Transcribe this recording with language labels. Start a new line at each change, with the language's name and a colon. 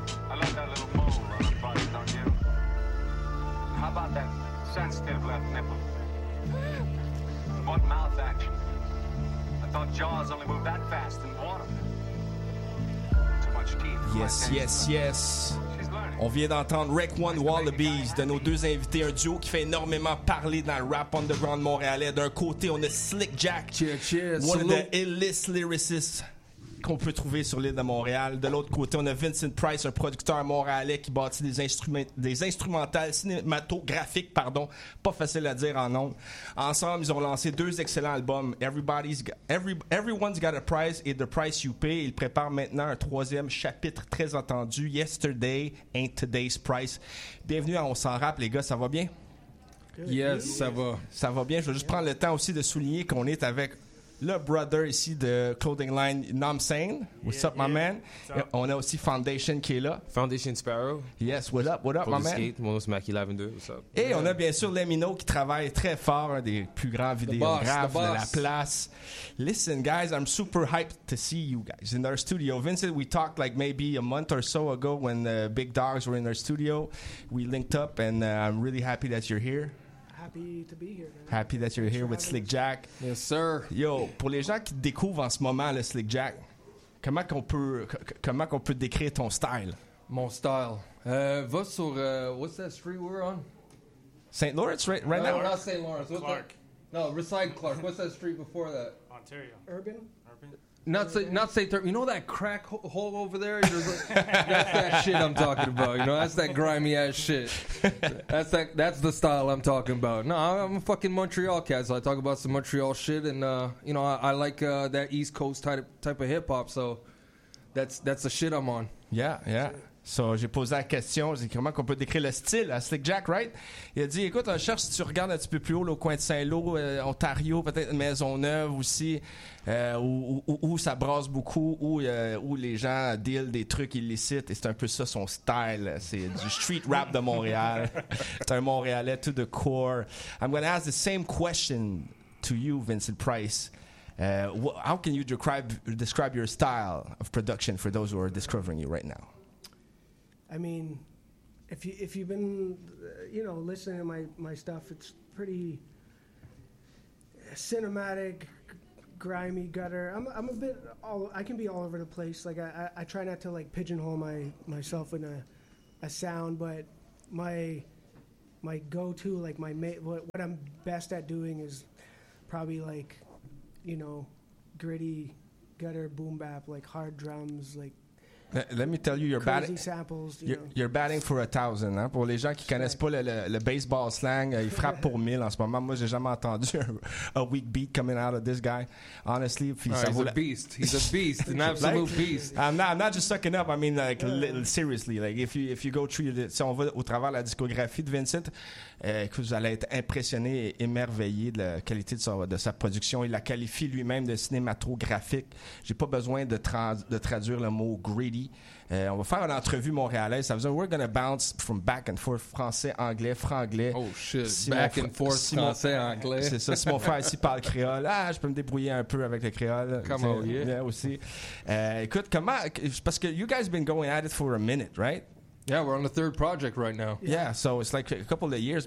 English: I love that little mole on the front, don't you? How about that sensitive left nipple? What mouth action? I thought jaws only moved that fast in water. Yes, yes, yes.
French: On vient d'entendre Rec One Wallabies de nos deux invités, un duo qui fait énormément parler dans le rap underground montréalais. D'un côté, on a Slick Jack,
English: one of the illest lyricists
French: qu'on peut trouver sur l'île de Montréal. De l'autre côté, on a Vincent Price, un producteur montréalais qui bâtit des instrumentales cinématographiques, pas facile à dire en nombre. Ensemble, ils ont lancé deux excellents albums, Everyone's Got a Price et The Price You Pay. Ils préparent maintenant un troisième chapitre très attendu, Yesterday Ain't Today's Price. Bienvenue à On s'en rappe, les gars, ça va bien? Yes, ça va. Ça va bien. Je vais juste prendre le temps aussi de souligner qu'on est avec le brother ici de Clothing Line, Nam Sane.
English: What's up, my man?
French: On a aussi Foundation qui est là. Foundation Sparrow.
English: Yes, what up, my man?
French: Skate. Mon nom, c'est Mackie Lavender.
English: What's up?
French: Et on a bien sûr Lemino qui travaille très fort, un des plus grands vidéographes de la place.
English: Listen, guys, I'm super hyped to see you guys in our studio. Vincent, we talked like maybe a month or so ago when the Big Dogs were in our studio. We linked up and I'm really happy that you're here. Happy that you're here with Slick Jack. Yes, sir.
French: Yo, pour les gens qui découvrent en ce moment le Slick Jack, comment qu'on peut décrire ton style? Mon style. Va sur
English: what's that street we're on? St. Lawrence, right no, now. No, not St. Lawrence. What's Clark. Recycle Clark. What's that street before that? Ontario. Urban. Not say you know that crack hole over there? Like, that's that shit I'm talking about. You know, that's that grimy ass shit. That's the style I'm talking about. No, I'm a fucking Montreal cat, so I talk about some Montreal shit, and you know, I like that East Coast type of hip hop. So that's the shit I'm on. Yeah.
French: So j'ai posé la question, j'ai dit comment qu'on peut décrire le style à Slick Jack, right? Il a dit écoute, on cherche si tu regardes un petit peu plus haut là, au coin de Saint-Lô, Ontario, peut-être Maisonneuve aussi, où ça brasse beaucoup, où les gens deal des trucs illicites, et c'est un peu ça son style, c'est du street rap de Montréal. C'est un Montréalais
English: to the core. I'm going to ask the same question to you, Vincent Price. How can you describe your style of production for those who are discovering you right now? I mean, if you've been, you know, listening to my stuff, it's pretty cinematic, grimy, gutter. I'm a bit I can be all over the place. Like I try not to like pigeonhole myself in a sound, but my go-to, like what I'm best at doing is probably like, you know, gritty, gutter, boom bap, like hard drums, like. Let me tell you, you're crazy batting. Samples, you're batting for a thousand.
French: Hein? Pour les gens qui connaissent pas le baseball slang, il frappe pour mille en ce moment. Moi, j'ai jamais entendu
English: a weak beat coming out of this guy. Honestly, He's a beast. An absolute like, beast. I'm not just sucking up. I mean, like seriously. Like if you go through,
French: si on va au travers de la discographie de Vincent, que vous allez être impressionné, émerveillé de la qualité de sa production. Il la qualifie lui-même de cinématographique. J'ai pas besoin de traduire le mot gritty. On va faire une entrevue montréalaise. Ça veut dire
English: we're gonna bounce from back and forth,
French: français, anglais, franglais.
English: Oh shit, si back and forth,
French: si français, anglais. C'est ça. Si mon frère ici parle créole, je peux me débrouiller un peu avec le créole.
English: Come on, yeah.
French: Yeah, aussi. Écoute, comment?
English: Parce que you guys been going at it for a minute, right? Yeah, we're on the third project right now. Yeah, so it's like a couple of years.